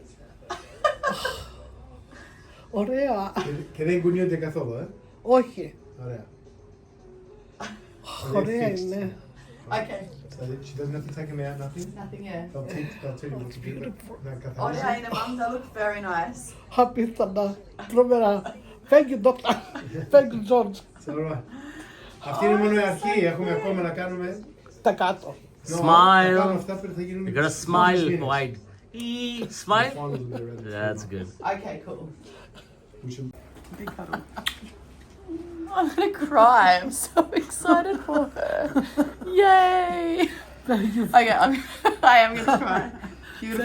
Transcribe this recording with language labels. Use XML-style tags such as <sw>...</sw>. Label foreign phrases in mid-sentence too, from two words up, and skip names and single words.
<el>Ωραία. Και δεν κουνιούνται καθόλου, Όχι. Ωραία. Ωραία είναι.</el> <en>Okay. So she doesn't have to take them out, nothing? Nothing, yeah. They'll tell you what to do.</en> <el>Ωραία είναι,</el> <en>mum. They look very nice.</en> <el>Απίθανα. Τρομερά.</el> <en>Thank you, doctor. Thank you, George. It's all right.</en> <el>Αυτή είναι μόνο η αρχή. Έχουμε ακόμα να κάνουμε. Τα κάτω.</el> <en>Smile. You gotta smile wide. Smile. That's good. Okay, cool. We should. Big cuddle. I'm gonna cry. I'm so excited for her. Yay! Okay, I am gonna cry. Beautiful,</en>